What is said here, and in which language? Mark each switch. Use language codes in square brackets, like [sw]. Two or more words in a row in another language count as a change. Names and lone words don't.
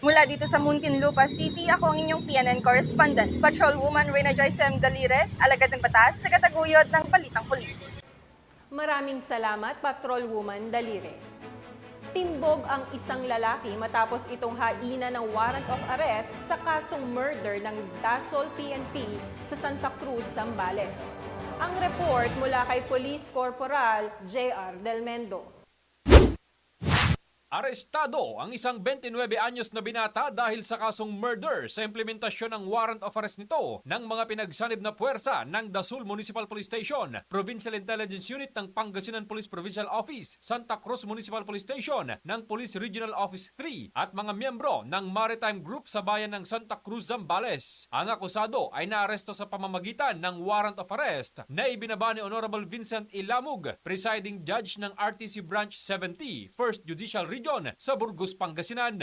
[tl] Mula dito sa Muntinlupa City, ako ang inyong PNN correspondent, Patrolwoman Reyna Joyce Dalire, alagad ng batas, tagataguyod ng balitang pulis. Maraming salamat, Patrolwoman Dalire. Timbog ang isang lalaki matapos itong haina ng [en] warrant of arrest [tl] sa kasong murder ng Dasol PNP sa Santa Cruz, Zambales. Ang report mula kay Police Corporal J.R. Del Mendo. Arestado ang isang 29 anyos na binata dahil sa kasong murder sa implementasyon ng [en] warrant of arrest [tl] nito ng mga pinagsanib na puwersa ng Dasul Municipal Police Station, Provincial Intelligence Unit ng Pangasinan Police Provincial Office, Santa Cruz Municipal Police Station ng Police Regional Office 3 at mga miyembro ng Maritime Group sa bayan ng Santa Cruz, Zambales. Ang akusado ay naaresto sa pamamagitan ng [en] warrant of arrest [tl] na ibinaba ni Honorable Vincent Ilamug, [en] Presiding Judge [tl] ng RTC Branch 70, 1st Judicial Region sa Burgos, Pangasinan.